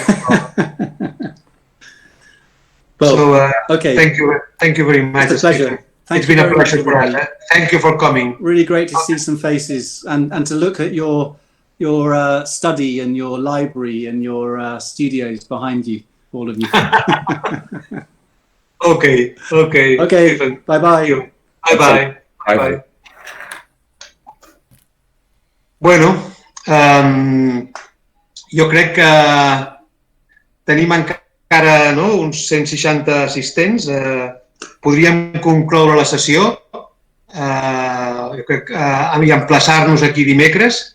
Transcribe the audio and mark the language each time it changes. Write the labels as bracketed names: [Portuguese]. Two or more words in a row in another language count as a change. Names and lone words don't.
[English] Well, okay. Thank you very much. It's a pleasure. It's been a pleasure for us. Thank you for coming. Really great to see some faces and to look at your study and your library and your studios behind you, all of you. Okay. Okay. Bye-bye. Bye-bye. Bye-bye. [Catalan] Bueno, jo crec que tenim encara uns 160 assistents. Podríem concloure la sessió. Jo crec que emplaçar-nos aquí dimecres.